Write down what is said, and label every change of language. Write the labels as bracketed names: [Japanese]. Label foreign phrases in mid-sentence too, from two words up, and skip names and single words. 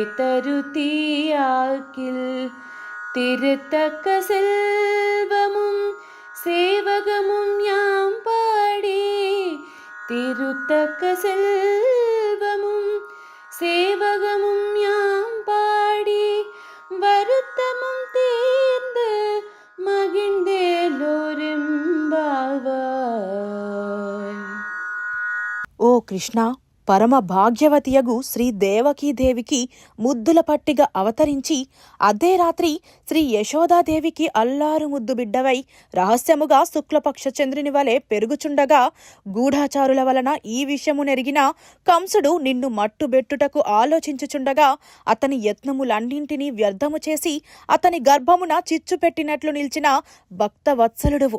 [Tamil] தரு தீயாக்கில் திருத்தக்க செல்வமும் சேவகமும் யாம் பாடி திருத்தக்க செல்வமும் சேவகமும் யாம் பாடி வருத்தமும் தீர்ந்து மகிழ்ந்தேலோరెంబావాయ్. [Telugu] ఓ కృష్ణ, పరమ భాగ్యవతియగు శ్రీ దేవకీదేవికి ముద్దుల పట్టిగా అవతరించి అదే రాత్రి శ్రీ యశోదాదేవికి అల్లారు ముద్దు బిడ్డవై రహస్యముగా శుక్లపక్ష చంద్రుని వలె పెరుగుచుండగా గూఢాచారుల వలన ఈ విషయము నెరిగిన కంసుడు నిన్ను మట్టుబెట్టుటకు ఆలోచించుచుండగా అతని యత్నములన్నింటినీ వ్యర్థము చేసి అతని గర్భమున చిచ్చు పెట్టినట్లు నిలిచిన భక్తవత్సలుడువు.